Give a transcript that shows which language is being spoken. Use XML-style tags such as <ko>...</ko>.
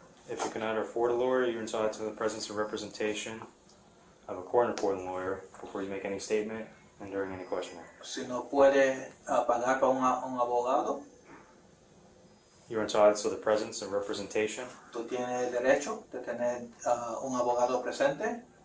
<en>If you cannot afford a lawyer, you're entitled to the presence and representation of a court-appointed lawyer before you make any statement and during any questioning.</en> <es>Si no puede pagar para un abogado,</es> <en>You're entitled to the presence and representation</en> <es>tú tienes el derecho de tener un abogado presente</es>